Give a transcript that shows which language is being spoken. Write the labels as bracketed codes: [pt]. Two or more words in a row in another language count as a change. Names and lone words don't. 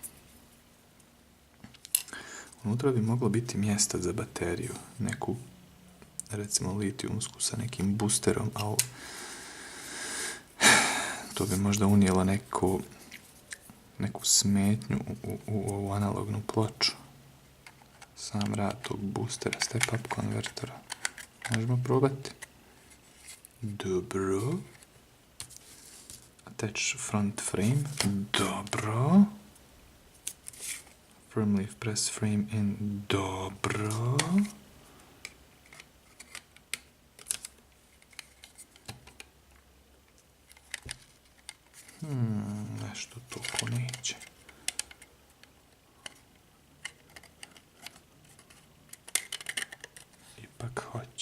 [bs] Unutra bi moglo biti mjesta za bateriju, neku, recimo litijumsku sa nekim boosterom, ali to bi možda unijelo neku smetnju u ovu analognu ploču. Sam rad tog boostera, step-up konvertora. Možemo probati. Dobro. [en] Attach front frame. Dobro. Firmly press frame in. [bs] Dobro. Nešto toliko neće. ipak hoće.